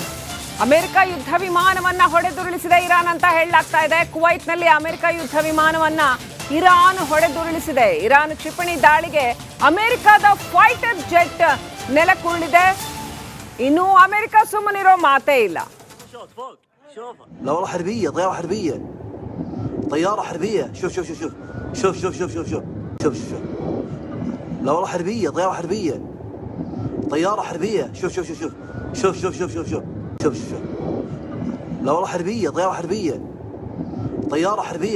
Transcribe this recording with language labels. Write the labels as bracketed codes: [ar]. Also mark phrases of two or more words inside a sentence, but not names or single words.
[kn] ಅಮೆರಿಕ ಯುದ್ಧ ವಿಮಾನವನ್ನ ಹೊಡೆದುರುಳಿಸಿದೆ ಇರಾನ್ ಅಂತ ಹೇಳಲಾಗ್ತಾ ಇದೆ. ಕುವೈತ್ನಲ್ಲಿ ಅಮೆರಿಕ ಯುದ್ಧ ವಿಮಾನವನ್ನ ಇರಾನ್ ಹೊಡೆದುರುಳಿಸಿದೆ. ಇರಾನ್ ಕ್ಷಿಪಣಿ ದಾಳಿಗೆ ಅಮೆರಿಕದ [en] fighter jet [kn] ನೆಲಕ್ಕುರುಳಿದೆ. ಇನ್ನು ಅಮೆರಿಕ ಸುಮ್ಮನಿರೋ ಮಾತೇ ಇಲ್ಲ. [ar] شوف لا والله حربية، طيارة حربية، طيارة حربية.